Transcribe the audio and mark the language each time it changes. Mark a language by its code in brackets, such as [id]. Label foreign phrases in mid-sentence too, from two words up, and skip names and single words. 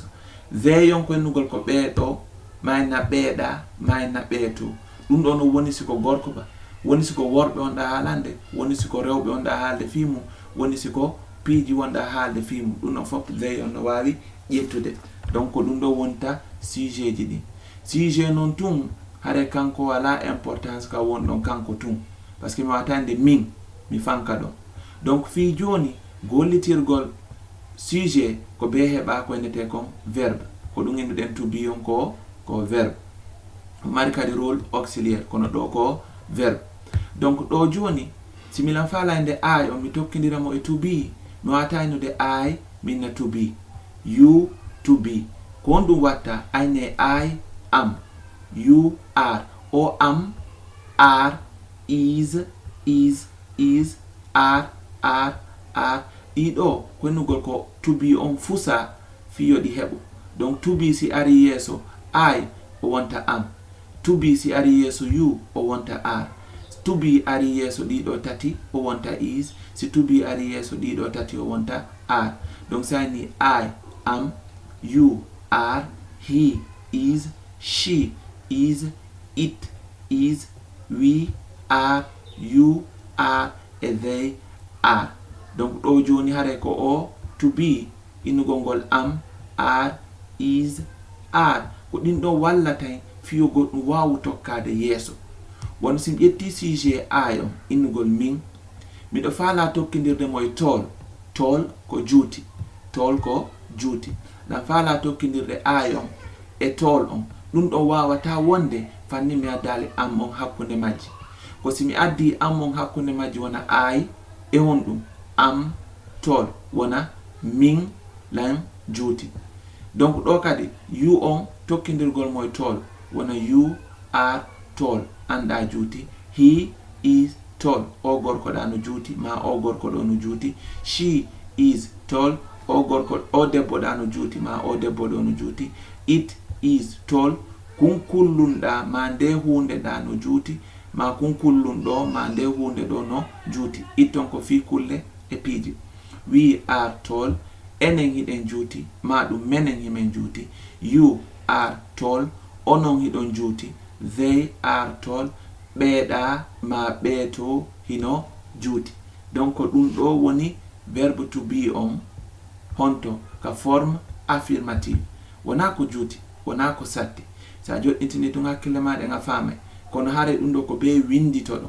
[ff] veyon ko ennugol ko ɓeeɗo mayna ɓeeɗa mayna ɓeeto ɗum ɗo no woni siko gorko ba woni siko worɓe wonɗa haalande woni siko rewɓe wonɗa haalde fimu woni siko piiji wonɗa haalde fimu ɗum ɗon fof veyon no wawi ƴettude. donc ko ɗum ɗo wonta sujet ji ɗi sujet noon tun hare kanko wala importance ka wonɗon kanko tun [fr] par ce que [ff] mi watande min mi fanka ɗon. donc fi joni gollitirgol sujet ko be heɓa ko endete kon verbe ko ɗum enduɗen [en] to be [ff] on ko verbe mari kadi [fr] rôle auxiliaire [ff] kono ɗo ko verbe. donc ɗo joni si milan falande I on mi tokkidiramo e [en] to be [ff] mi wata innude I minna [en] to be you to be [ff] ko on ɗum watta ayne [en] I am you are [ff] o [en] am are is are [ff] ɗiɗo ko ennugol ko [en] to be [ff] on fusa fiyo ɗi heɓu. donc [en] to be [ff] si ari yeeso I o wonta am [en] to be [ff] si ari yeeso you o wonta are [en] to be [ff] ari yeeso ɗiɗo tati o wonta is si [en] to be [ff] ari yeeso ɗiɗo tati o wonta are. [en] donc sani I am you are he is she is it is we are you are and they are. [ff] donc ɗo joni hare ko o [en] to be [ff] innugol ngol [en] am are is are [ff] ko ɗin ɗo wallata fiyo goɗɗum wawu tokkade yeeso. won sim ƴetti sujet I on innugol min miɗo faala tokkidirde moye tall ko juuti tall ko juuti ɗan faala tokkidirde I on e tall on ɗum ɗo wawata wonde fanni mi addali am on hakkunde majji ko simi addi am on hakkunde majji wona I e honɗum [en] am tall [ff] wona min lan juuti. donc ɗo kadi you on tokkidirgol moye tall wona [en] you are tall [ff] anda juuti [en] he is tall [ff] o gorko ɗa no juuti ma o gorko ɗo no juuti [en] she is tall [ff] o gorko o debbo ɗa no juuti ma o debbo ɗo no juuti [en] it is tall [ff] kunkullunɗa ma nde hunde ɗa no juuti ma kunkullun ɗo ma nde hunde ɗo no juuti itton ko fi kulle e piiji. [en] we are tall [ff] enen hiɗen juuti ma ɗum menen himen juuti [en] you are tall [ff] onon hiɗon juuti [en] they are tall [ff] ɓeeɗa ma ɓeeto hino juuti. donc ko ɗum ɗo woni verbe [en] to be [ff] on honto ka [fr] forme affirmative [ff] wona ko juuti wona ko satti sa joɗɗintini tun hakkille maɗen a faamay kono hare ɗum ɗo ko be windito ɗon.